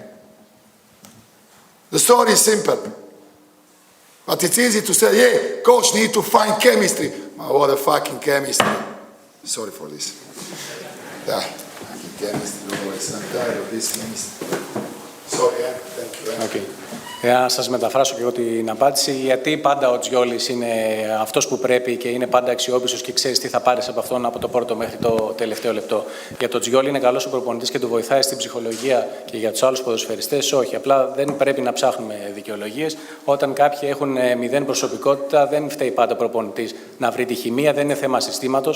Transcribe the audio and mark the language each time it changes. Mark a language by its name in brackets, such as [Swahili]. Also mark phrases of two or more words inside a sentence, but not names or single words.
[English] The story is simple. But it's easy to say, yeah, coach need to find chemistry. Oh, what a fucking chemistry. Sorry for this. Yeah, chemistry, always. I'm tired of this chemistry. Sorry, thank you. Okay. [Greek] Για να σας μεταφράσω και εγώ την απάντηση, γιατί πάντα ο Τζιόλης είναι αυτός που πρέπει και είναι πάντα αξιόπιστος και ξέρεις τι θα πάρεις από αυτόν από το πρώτο μέχρι το τελευταίο λεπτό. Για τον Τζιόλη είναι καλός ο προπονητής και του βοηθάει στην ψυχολογία, και για τους άλλους ποδοσφαιριστές όχι. Απλά δεν πρέπει να ψάχνουμε δικαιολογίες. Όταν κάποιοι έχουν μηδέν προσωπικότητα, δεν φταίει πάντα ο προπονητής να βρει τη χημεία, δεν είναι θέμα συστήματος.